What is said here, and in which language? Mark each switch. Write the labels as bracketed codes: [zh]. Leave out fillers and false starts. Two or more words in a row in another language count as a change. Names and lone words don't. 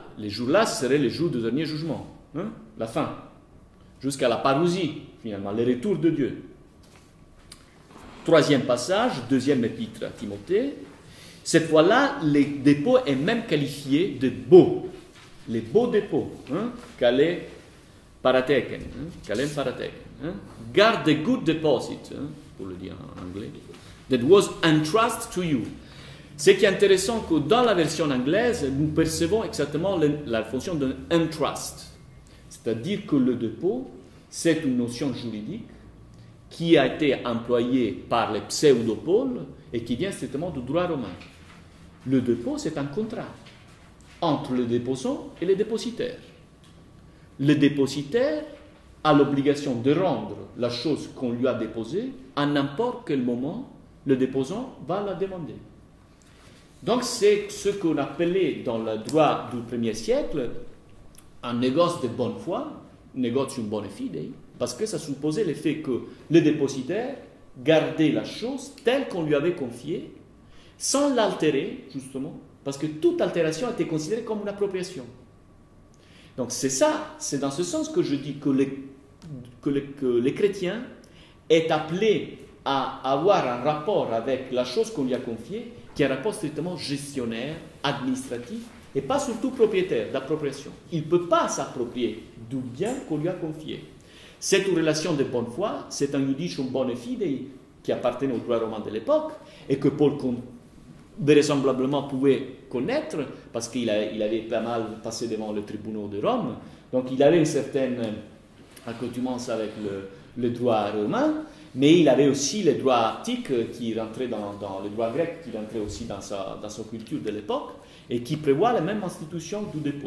[fr] Les jours-là, ce serait les jours du dernier jugement, hein, la fin, jusqu'à la parousie, finalement, le retour de Dieu. Troisième passage, deuxième épître à Timothée. Cette fois-là, les dépôts est même qualifié de beaux, les beaux dépôts, hein, [el] καλὴν παραθήκην, [fr] hein, [en] guard the good deposit, [fr] hein, pour le dire en anglais, [en] that was entrusted to you. [fr] Ce qui est intéressant, que dans la version anglaise, nous percevons exactement la fonction d'un entrust, c'est-à-dire que le dépôt, c'est une notion juridique qui a été employée par les pseudo-Paul et qui vient strictement du droit romain. Le dépôt, c'est un contrat entre le déposant et le dépositaire. Le dépositaire a l'obligation de rendre la chose qu'on lui a déposée à n'importe quel moment le déposant va la demander. Donc c'est ce qu'on appelait dans le droit du 1er siècle un négoce de bonne foi, [la] negotium bone fide, [fr] parce que ça supposait le fait que le dépositaire gardait la chose telle qu'on lui avait confiée, sans l'altérer, justement, parce que toute altération était considérée comme une appropriation. Donc c'est ça, c'est dans ce sens que je dis que les chrétiens est appelé à avoir un rapport avec la chose qu'on lui a confiée, qui est un rapport strictement gestionnaire, administratif, et pas surtout propriétaire, d'appropriation. Il ne peut pas s'approprier du bien qu'on lui a confié. Cette relation de bonne foi, c'est un [la] judicium bone fide [fr] qui appartenait au droit romain de l'époque, et que Paul vraisemblablement pouvait connaître, parce qu'il avait pas mal passé devant le tribunal de Rome, donc il avait une certaine accoutumance avec le droit romain, mais il avait aussi le droit attique qui rentrait dans le droit grec, qui rentrait aussi dans sa culture de l'époque, et qui prévoit la même institution du dépôt.